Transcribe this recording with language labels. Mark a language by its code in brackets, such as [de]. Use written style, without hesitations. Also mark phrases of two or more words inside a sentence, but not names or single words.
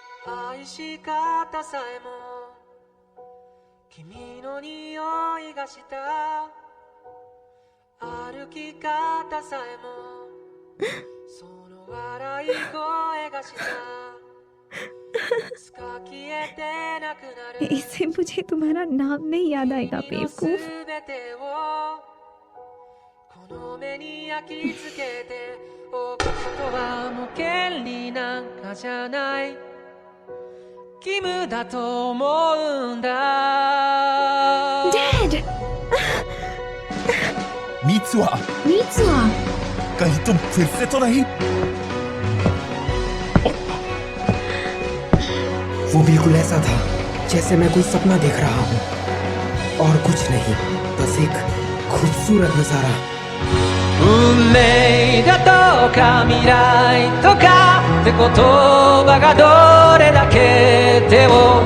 [ja] 愛し方さえも君の匂いがした歩き方さえもその笑い声がしたいつか消えてなくなる [hi] इससे मुझे तुम्हारा नाम नहीं याद आएगा बेवकूफ [ja] 全てをこの目に焼き付けておくことはもう権利なんかじゃない義務だと思うんだ [hi] Dad! मीत्सुआ मीत्सुआ कहीं तुम फिर से तो नहीं वो बिल्कुल ऐसा था जैसे मैं कोई सपना देख रहा हूँ और कुछ नहीं, बस एक खूबसूरत नजारा। [ja] 運命だとか未来とかって言葉がどれだけ手を